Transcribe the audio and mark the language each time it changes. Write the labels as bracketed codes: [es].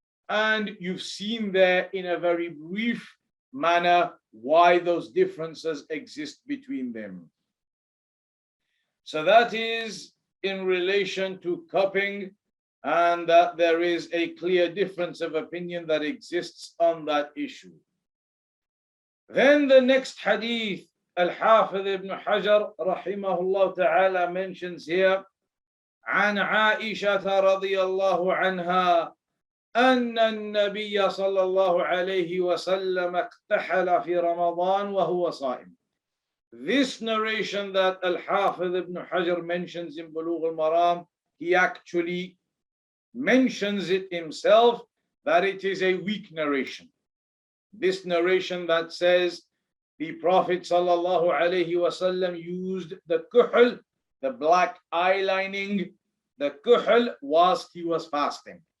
[en] And you've seen there in a very brief manner why those differences exist between them. So that is in relation to cupping, and that there is a clear difference of opinion that exists on that issue. Then the next hadith, Al-Hafidh ibn Hajar rahimahullah ta'ala mentions here, [ar] عن عائشة رضي الله عنها أن النبي صلى الله عليه وسلم اقتحل في رمضان وهو صائم. [en] This narration that Al-Hafidh ibn Hajar mentions in Buloogh al-Maraam, he actually mentions it himself that it is a weak narration. This narration that says the Prophet sallallahu alaihi wasallam used the kuhl, the black eyelining, the kuhl whilst he was fasting.